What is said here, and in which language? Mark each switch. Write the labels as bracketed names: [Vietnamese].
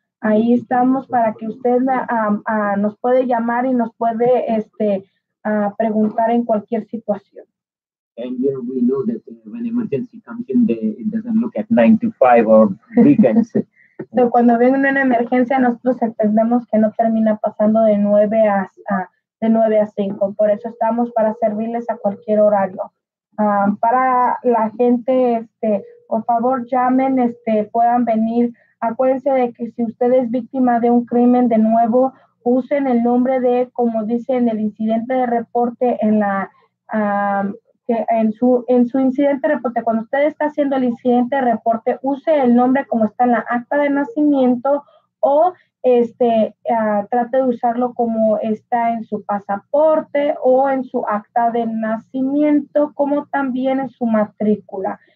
[Spanish] Ahí estamos para que usted nos puede llamar y nos puede preguntar en cualquier situación. [English] And we know that when emergency comes in, it doesn't look at 9 to 5 or weekends. [Spanish] So, cuando viene una emergencia, nosotros entendemos que no termina pasando de 9 a 5. Por eso estamos para servirles a cualquier horario. Para la gente, por favor, llamen, puedan venir. Acuérdense de que si usted es víctima de un crimen, de nuevo, usen el nombre de, como dice en el incidente de reporte, en su incidente de reporte, cuando usted está haciendo el incidente de reporte, use el nombre como está en la acta de nacimiento o trate de usarlo como está en su pasaporte o en su acta de nacimiento, como también en su matrícula.